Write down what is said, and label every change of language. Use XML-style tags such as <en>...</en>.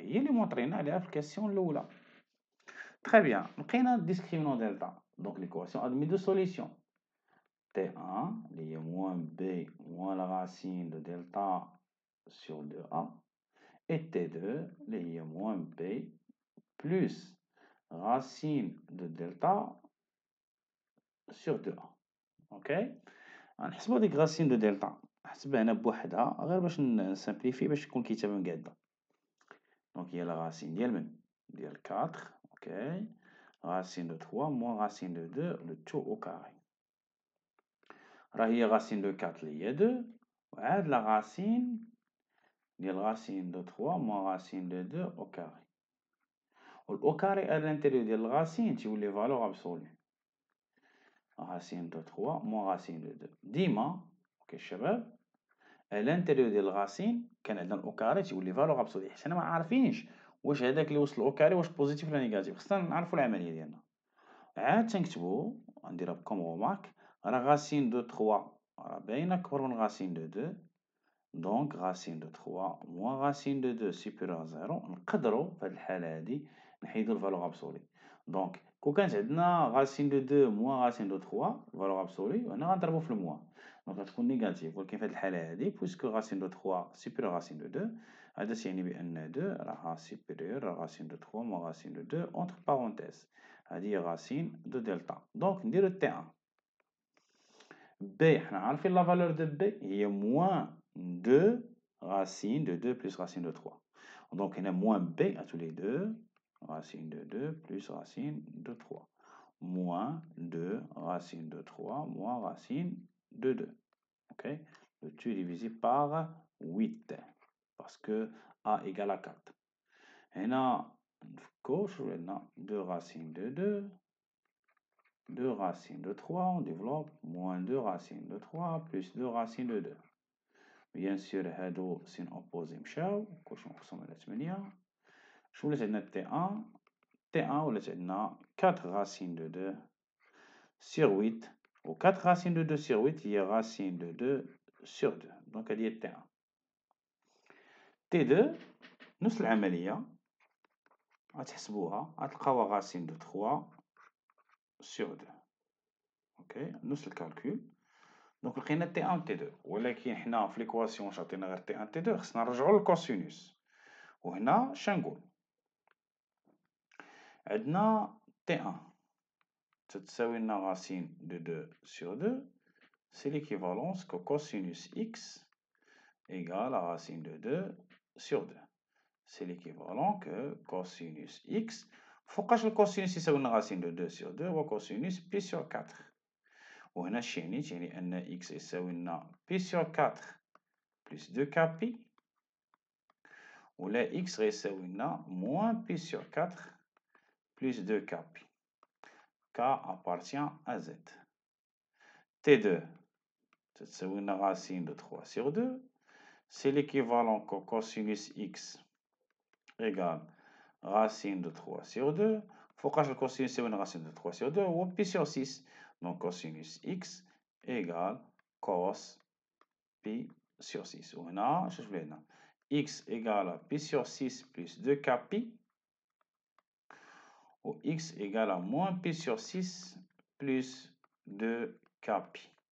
<ar>هي اللي مونطرينا عليها في الكاسيون الأولى.</ar> <fr>Très bien.</fr> <ar>لقينا</ar> <fr>discriminant delta. Donc l'équation admet deux solutions. T1, il y a moins B moins la racine de delta sur 2A. Et T2, il y a moins B plus racine de delta sur 2A. Ok?</fr> <ar>غنحسبو ديك racine de delta. نحسبها هنا بوحدها غير باش نسامبليفي باش تكون الكتابة مقادة.</ar> <fr>Donc il y a la racine</fr> <ar>ديال</ar> <fr>4. Ok? Racine de 3 moins racine de 2, le tout au carré.</fr> <ar>راه هي</ar> <fr>racine de 4</fr> <ar>اللي هي 2 وعاد la racine ديال racine de 3 moins racine de 2 au carré.</ar> <fr>au carré à l'intérieur</fr> <ar>ديال الرacine تيولي</ar> <fr>valeur absolue.</fr> <ar>Racine de 3 moins racine de 2 ديما اوكي الشباب à l'intérieur ديال الرacine كان عندنا au carré تيولي valeur absolue حيت حنا ما عارفينش واش هذاك اللي وصل au carré واش بوزيتيف ولا نيجاتيف. خصنا نعرفوا العمليه ديالنا. عاد تنكتبوا غنديرها كوم رومارك راه racine de 3 راه باينه كبر من racine de 2.</ar> <fr>Donc racine de 3 moins racine de 2 supérieur à 0</fr> <ar>نقدروا في هذه الحالة هذه نحيدوا الفالور ابسولي. دونك كون كانت عندنا racine de 2 moins racine de 3 فالور ابسولي وهنا غنضربوا في الموا دونك غتكون نيجاتيف. ولكن في هذه الحالة هذه بويسكو racine de 3 supérieur à racine de 2 هذا يعني بأن 2 راها</ar> <fr>supérieur à racine de 3 moins racine de 2 entre parenthèses</fr> <ar>هذه هي racine de delta. دونك نديرو T1 B حنا عارفين لا فالور دو B هي</ar> <fr>moins 2 racine de 2 plus racine de 3. Donc, il y a moins B à tous les deux. Racine de 2 plus racine de 3. Moins 2 racine de 3 moins racine de 2. Ok? Le tout est divisé par 8. Parce que A égale à 4. Et là, gauche, on a 2 racines de 2. 2 racines de 3. On développe moins 2 racines de 3 plus 2 racines de 2. Bien sûr,</fr> <ar>هادو سين اوبوزي مشاو كلشي مقسوم على 8. شنو ولات عندنا T1 T1 ولات عندنا</ar> <fr>4 racine de 2 sur 8</fr> <ar>و 4 racine de 2 sur 8 هي racine de 2 sur 2 دونك هادي هي T1. T2 نفس العملية غتحسبوها غتلقاوها racine de 3 sur 2. اوكي نفس الكالكول. دونك لقينا T1 و T2 ولكن حنا في ليكواسيون واش عطينا غير T1 T2 خصنا نرجعو للكوسينوس. وهنا شنقول عندنا T1 تتساوي لنا</ar> <fr>racine de 2 sur 2 c'est l'équivalence que cosinus x égale à racine de 2 sur 2. C'est l'équivalent que cosinus x</fr> <ar>فوقاش الكوسينوس يساوي لنا</ar> <fr>racine de 2 sur 2 هو cosinus pi sur 4.</fr> <ar>وهنا اش يعني أن x يساوي لنا</ar> <fr>pi sur 4 plus 2k pi</fr> <ar>ولا x غيساوي لنا moins pi sur 4 plus 2k pi.</ar> <fr>K appartient à Z. T2</fr> <ar>تتساوي لنا</ar> <fr>racine de 3 sur 2. C'est l'équivalent que cosinus x égale racine de 3 sur 2.</fr> <ar>فوقاش الكوسينوس يساوي لنا</ar> <fr>racine de 3 sur 2</fr> <ar>هو pi sur 6.</ar> <fr>Donc cosinus x égale cos pi sur 6.</fr> <ar>وهنا شنو تولي عندنا</ar> <fr>x égale pi sur 6 plus 2k pi ou x égale à moins pi sur 6 plus 2k pi.</fr>